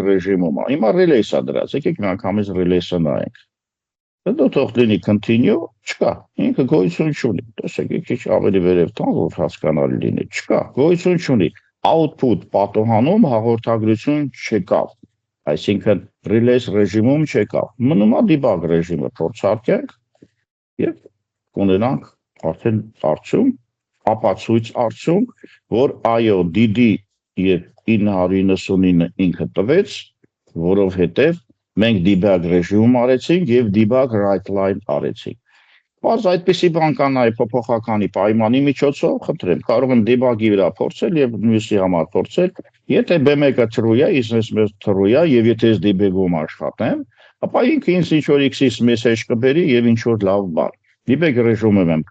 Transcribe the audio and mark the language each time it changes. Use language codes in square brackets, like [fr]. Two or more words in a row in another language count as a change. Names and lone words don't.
[hy] ռեժիմում է։ Հիմա release-ը դրած, եկեք միանգամից release-ը նայենք։ Հետո թող լինի continue, չկա, ինքը գոյություն չունի։ Տեսեք, քիչ ավելի վերև տան, որ հասկանալի լինի, չկա, գոյություն չունի։ Output պատոհանում հաղորդագրություն չեկավ, այսինքն release ռեժիմում չեկավ։ Մնում է debug ռեժիմը, փորձարկենք եւ կունենանք արդեն արդյունք, ապացույց արդյունք, որ այո, DD եւ 999 ինքը տվեց, որովհետեւ մենք debug ռեժիմում արեցինք եւ [en] debug write line [hy] արեցինք։ Բայց այդպիսի բան կա նաեւ փոփոխականի պայմանի միջոցով, խնդրեմ, կարող եմ debug-ի վրա փորձել եւ մյուսի համար փորձել, եթե B1-ը true է, իսկ true է եւ եթե ես debug-ում աշխատեմ, ապա ինքը ինձ ինչ որ X-ից message կբերի եւ ինչ որ լավ բան։ Debug ռեժիմում եմ